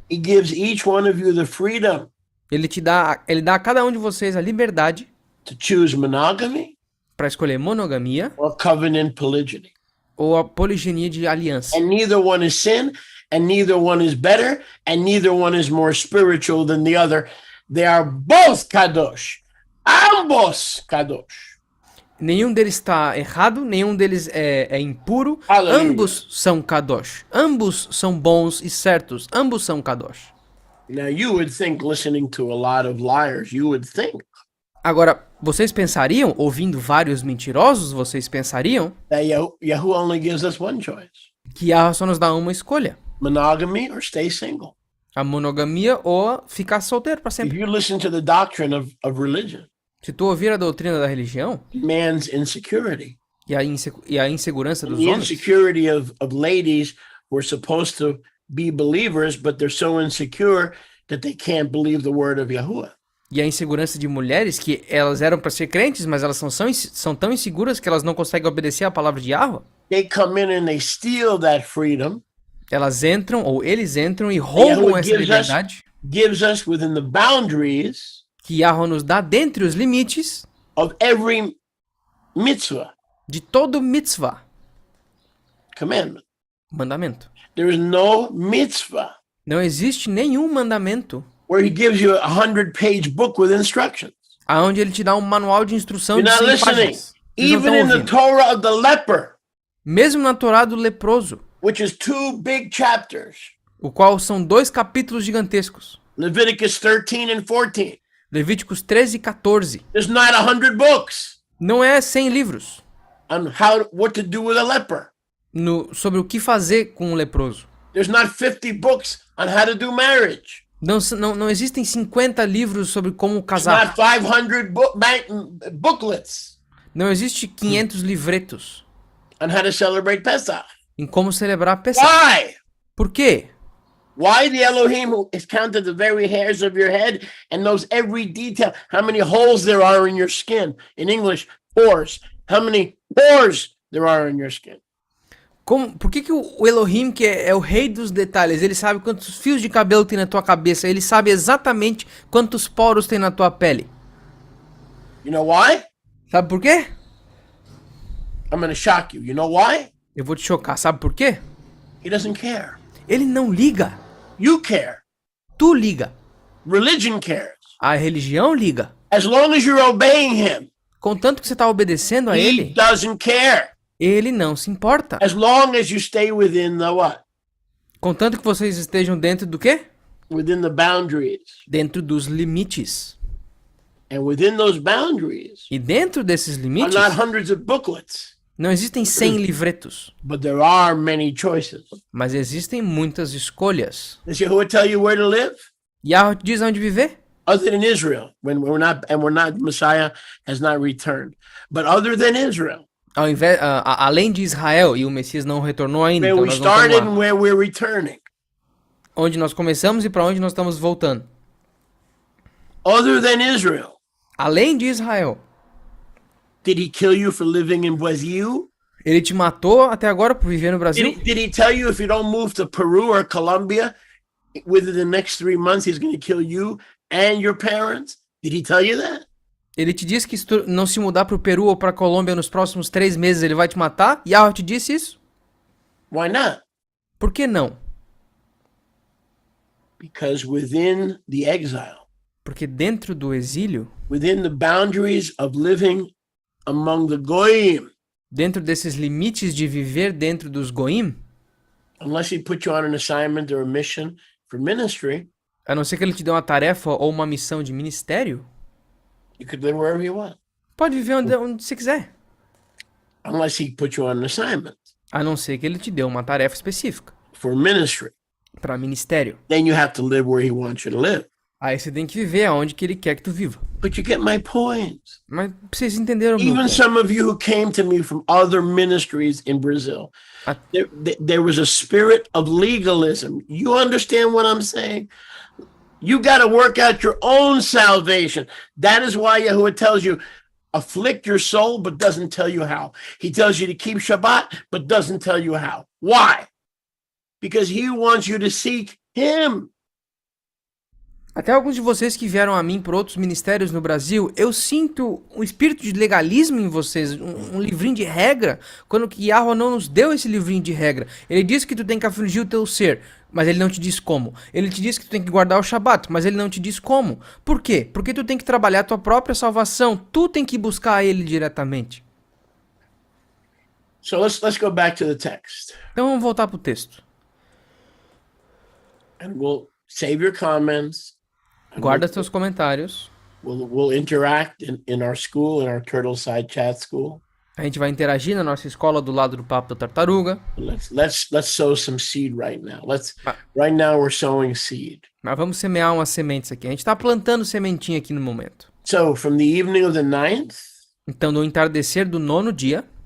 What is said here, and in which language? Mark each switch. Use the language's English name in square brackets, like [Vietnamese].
[English] He gives each one of you the freedom. [Portuguese] Ele dá a cada um de vocês a liberdade [English] to choose monogamy [Portuguese] para escolher monogamia [English] or covenant polygyny. [Portuguese] ou a poligenia de aliança. [English] And neither one is sin, and neither one is better, and neither one is more spiritual than the other. They are both kadosh. [Portuguese] Ambos kadosh. Nenhum deles está errado, nenhum deles é impuro. Aleluia. Ambos são kadosh. Ambos são bons e certos. Ambos são kadosh. [English] Now you would think, listening to a lot of liars, you would think [Portuguese] Agora, vocês pensariam, ouvindo vários mentirosos, vocês pensariam [English] that Yahoo only gives us one choice. [Portuguese] que Yahweh só nos dá uma escolha. [English] Monogamy or stay single. [Portuguese] A monogamia ou ficar solteiro para [English] If [Portuguese] sempre. [English] you listen to the doctrine of religion, [Portuguese] Se tu ouvir a doutrina da religião [English] man's insecurity, [Portuguese] e a insegurança dos [English] the [Portuguese] homens, [English] insecurity of ladies who are supposed to be believers, but they're so insecure that they can't believe the word of Yahuwah. [Portuguese] e a insegurança de mulheres que elas eram para ser crentes, mas elas são tão inseguras que elas não conseguem obedecer a palavra de Yahweh. [English] They come in and they steal that freedom. [Portuguese] Elas entram, ou eles entram e roubam essa liberdade [English] Gives us within the boundaries [Portuguese] que Yahweh nos dá dentre os limites [English] of every mitzvah, [Portuguese] de todo mitzvah, [English] commandment. [Portuguese] mandamento. [English] There is no mitzvah [Portuguese] Não existe nenhum mandamento [English] where he gives you a 100-page book with instructions. [Portuguese] aonde ele te dá um manual de instrução [English] You're [Portuguese] de [English] not [Portuguese] 100 [English] listening. [Portuguese] páginas. Vocês não [English] Even [Portuguese] estão [English] in the [Portuguese] ouvindo. [English] Torah of the leper, [Portuguese] Mesmo na Torá do leproso, [English] which is 2 big chapters, [Portuguese] o qual são 2 capítulos gigantescos. [English] Leviticus 13 and 14. [Portuguese] Levíticos 13 e 14. [English] There's not 100 books [Portuguese] Não é 100 livros [English] on what to do with a leper. [Portuguese] sobre o que fazer com um leproso. [English] There's not 50 books on how to do marriage. [Portuguese] Não existem 50 livros sobre como [English] It's [Portuguese] casar. [English] not 500 booklets [Portuguese] Não existe 500 livretos [English] on how to celebrate Pesach. [Portuguese] em como celebrar Pesach. [English] Why? [Portuguese] Por quê? [English] Why the Elohim who has counted the very hairs of your head and knows every detail, how many holes there are in your skin? In English, pores. How many pores there are in your skin? [Portuguese] Por que o Elohim, que é o rei dos detalhes, ele sabe quantos fios de cabelo tem na tua cabeça, ele sabe exatamente quantos poros tem na tua pele? [English] You know why? [Portuguese] Sabe por quê? [English] I'm going to shock you. You know why? [Portuguese] Eu vou te chocar, sabe por quê? [English] He doesn't care. [Portuguese] Ele não liga. [English] You care. [Portuguese] Tu liga. [English] Religion cares. [Portuguese] A religião liga. [English] As long as you're obeying him, [Portuguese] Contanto que você está obedecendo a [English] he [Portuguese] ele, [English] doesn't care. [Portuguese] ele não se importa. [English] As long as you stay within the what? [Portuguese] Contanto que vocês estejam dentro do quê? [English] Within the boundaries. [Portuguese] Dentro dos limites. [English] And within those boundaries [Portuguese] E dentro desses [English] are [Portuguese] limites, [English] not hundreds of booklets, [Portuguese] não existem 100 livretos, [English] but there are many choices. [Portuguese] mas existem muitas escolhas. [English] Does Yahuwah tell you where to live? [Portuguese] Yahweh te diz onde viver? [English] Other than Israel, when we're not, Messiah has not returned. But other than Israel, [Portuguese] Além de Israel, e o Messias não retornou ainda, [English] where [Portuguese] então [English] we [Portuguese] nós vamos [English] started [Portuguese] lá. [English] and where we're returning. [Portuguese] Onde nós começamos e para onde nós estamos voltando. [English] Other than Israel, [Portuguese] Além de Israel, [English] did he kill you for living in Brazil? [Portuguese] ele te matou até agora por viver no Brasil? [English] Did he tell you if you don't move to Peru or Colombia within the next 3 months, he's going to kill you and your parents? Did he tell you that? [Portuguese] Ele te disse que se tu não se mudar pro Peru ou pra Colômbia nos próximos 3 meses, ele vai te matar? Yahweh te disse isso? [English] Why not? [Portuguese] Por que não? [English] Because within the exile, [Portuguese] Porque dentro do exílio, [English] within the boundaries of living among the goyim, [Portuguese] dentro desses limites de viver dentro dos goim, [English] unless he put you on an assignment or a mission for ministry, [Portuguese] a não ser que ele te dê uma tarefa ou uma missão de ministério, [English] you could live wherever you want. [Portuguese] pode viver onde você quiser. [English] Unless he put you on an assignment [Portuguese] A não ser que ele te dê uma tarefa específica [English] for ministry, [Portuguese] para ministério. [English] then you have to live where he wants you to live. [Portuguese] Aí você tem que viver aonde que ele quer que tu viva. [English] But you get my point. [Portuguese] Mas vocês entenderam o meu [English] Even [Portuguese] ponto. [English] some of you who came to me from other ministries in Brazil, Ah. there was a spirit of legalism. You understand what I'm saying? You got to work out your own salvation. That is why Yahuwah tells you, afflict your soul, but doesn't tell you how. He tells you to keep Shabbat, but doesn't tell you how. Why? Because he wants you to seek him. [Portuguese] Até alguns de vocês que vieram a mim por outros ministérios no Brasil, eu sinto um espírito de legalismo em vocês, um livrinho de regra, quando que Yahweh não nos deu esse livrinho de regra. Ele diz que tu tem que afligir o teu ser, mas ele não te diz como. Ele te diz que tu tem que guardar o Shabat, mas ele não te diz como. Por quê? Porque tu tem que trabalhar a tua própria salvação, tu tem que buscar ele diretamente. [English] So let's go back to the text. [Portuguese] Então vamos voltar pro texto. [English] And we'll save your comments. [Portuguese] Guarda seus comentários. [English] We'll interact in our school, in our Turtle Side Chat School. [Portuguese] A gente vai interagir na nossa escola do lado do Papo da Tartaruga. [English] Let's sow some seed right now. Right now we're sowing seed. [Portuguese] Mas vamos semear umas sementes aqui. A gente está plantando sementinha aqui no momento. [English] So from the evening of the 9th, [Portuguese] Então, no entardecer do 9º dia,